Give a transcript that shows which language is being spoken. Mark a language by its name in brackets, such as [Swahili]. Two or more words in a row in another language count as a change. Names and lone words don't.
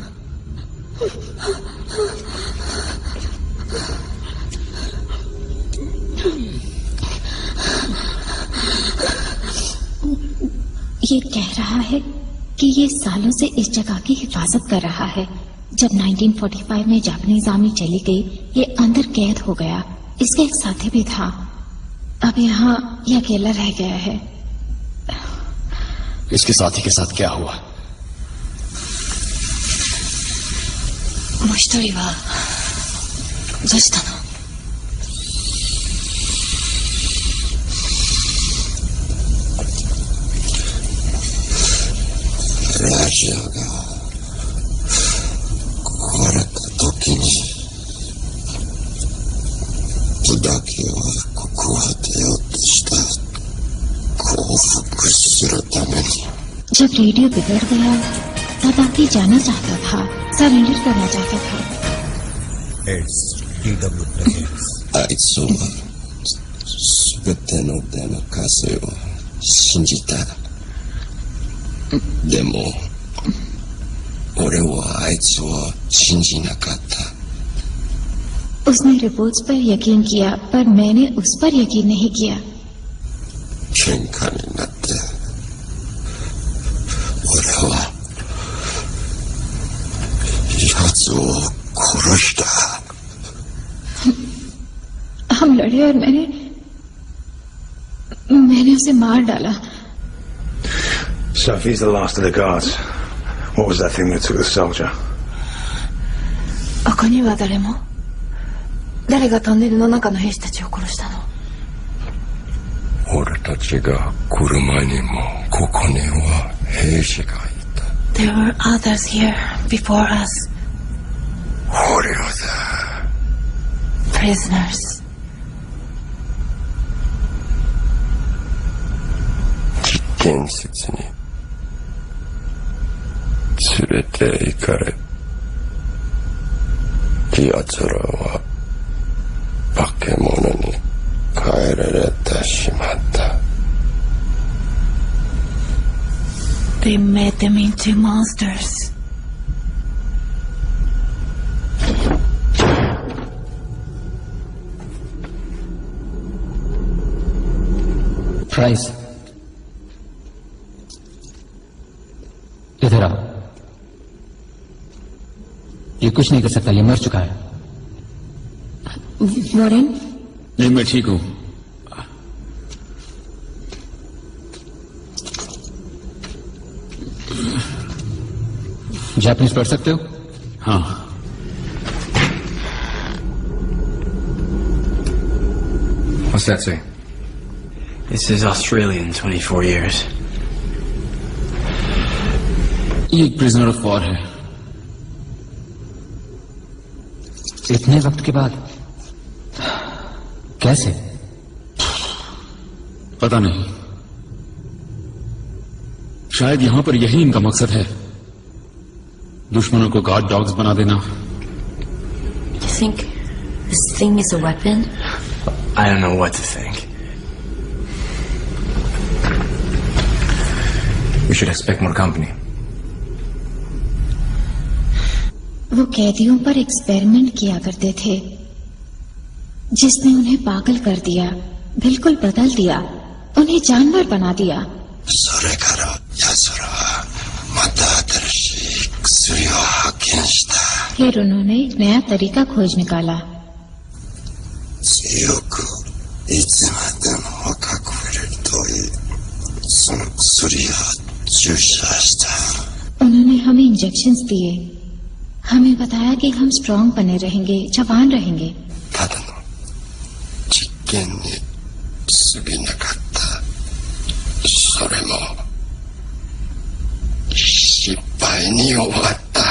[Hindi] ये कह रहा है कि ये सालों से इस जगह की हिफाजत कर रहा है। जब 1945 में [English] Japanese army [Hindi] चली गई, ये अंदर कैद हो गया। इसका एक साथी भी था। अब यहाँ ये अकेला रह गया है। इसके साथी के साथ क्या हुआ? [Japanese] もう一人はどうしたの？ラジオが壊れた時にだけはここを出ようとした降伏するために [Hindi] जब रेडियो बिगड़ गया तब आके जाना चाहता था, सरेंडर करना चाहता था। [English] It's DW presents. [Japanese] あいつは全てのデモカセを信じた。でも俺はあいつを信じなかった。 [Hindi] उसने रिपोर्ट्स पर यकीन किया, पर मैंने उस पर यकीन नहीं किया। [Japanese] 喧嘩になって俺は奴を殺した。 [Hindi] हम लड़े और मैंने उसे मार डाला। [English] So if he's the last of the guards, what was that thing that took the soldier? [Japanese] ここには誰も？誰がトンネルの中の兵士たちを殺したの？俺たちが来る前にもここには兵士がいた。 [English] There were others here before us. [Japanese] 捕虜だ。 [English] Prisoners. [Japanese] 実験施設に連れて行かれ、奴らは化け物に変えられてしまった。 [English] They made them into monsters. [Hindi] प्राइस, इधर आओ। ये कुछ नहीं कर सकता, ये मर चुका है। वॉरेन? नहीं, मैं ठीक हूं। जापानीज पढ़ सकते हो? हाँ। [English] What's that say? This is Australian, 24 years. [Hindi] ये एक [English] prisoner of war [Hindi] है। इतने वक्त के बाद कैसे? पता नहीं, शायद यहां पर यही इनका मकसद है, दुश्मनों को [English] guard dogs [Hindi] बना देना। [English] You think this thing is a weapon? I don't know what to think. We should expect more company. [Hindi] वो कैदियों पर एक्सपेरिमेंट किया करते थे, जिसने उन्हें पागल कर दिया, बिल्कुल बदल दिया, उन्हें जानवर बना दिया। [Japanese] それから奴らはまた新しい薬を発見した。 [Hindi] फिर उन्होंने एक नया तरीका खोज निकाला। [Japanese] 強くいつまでも若くいれるといい。その薬注射した。 [Hindi] उन्होंने हमें इंजेक्शंस दिए, हमें बताया कि हम स्ट्रांग बने रहेंगे, जवान रहेंगे। [Japanese] ただの実験に過ぎなかった。それも失敗に終わった。